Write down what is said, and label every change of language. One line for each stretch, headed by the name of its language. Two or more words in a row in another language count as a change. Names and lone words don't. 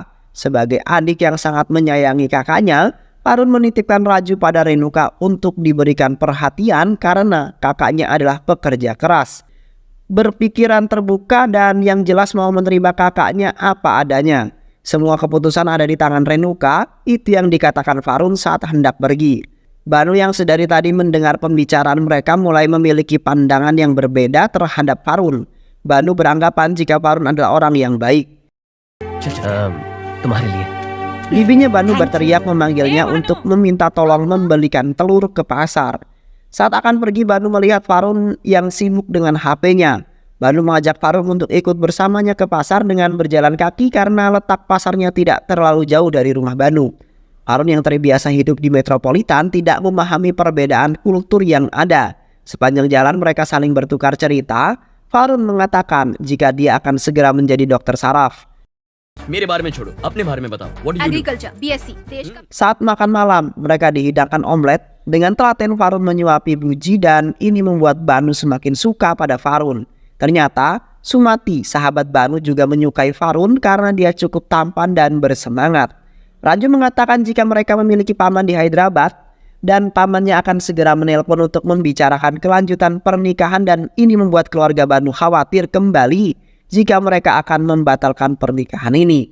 Indonesian: Sebagai adik yang sangat menyayangi kakaknya, Farun menitipkan Raju pada Renuka untuk diberikan perhatian karena kakaknya adalah pekerja keras, berpikiran terbuka dan yang jelas mau menerima kakaknya apa adanya. Semua keputusan ada di tangan Renuka, itu yang dikatakan Farun saat hendak pergi. Banu yang sedari tadi mendengar pembicaraan mereka mulai memiliki pandangan yang berbeda terhadap Farun. Banu beranggapan jika Farun adalah orang yang baik.
Hindi: तुम्हारे लिए.
Indonesian: Bibinya Banu berteriak memanggilnya untuk meminta tolong membelikan telur ke pasar. Saat akan pergi Banu melihat Farun yang sibuk dengan HP-nya. Banu mengajak Farun untuk ikut bersamanya ke pasar dengan berjalan kaki karena letak pasarnya tidak terlalu jauh dari rumah Banu. Farun yang terbiasa hidup di metropolitan tidak memahami perbedaan kultur yang ada. Sepanjang jalan mereka saling bertukar cerita. Farun mengatakan jika dia akan segera menjadi dokter saraf.
Hindi: मेरे बारे में छोड़ो, अपने बारे में बताओ.
English: What do you do? agriculture BSc
Hindi: देश का
Indonesian: Saat makan malam, mereka dihidangkan omelet. Dengan telaten Farun menyuapi Buji dan ini membuat Banu semakin suka pada Farun. Ternyata Sumati, sahabat Banu juga menyukai Farun karena dia cukup tampan dan bersemangat. Raju mengatakan jika mereka memiliki paman di Hyderabad dan pamannya akan segera menelpon untuk membicarakan kelanjutan pernikahan dan ini membuat keluarga Banu khawatir kembali jika mereka akan membatalkan pernikahan ini.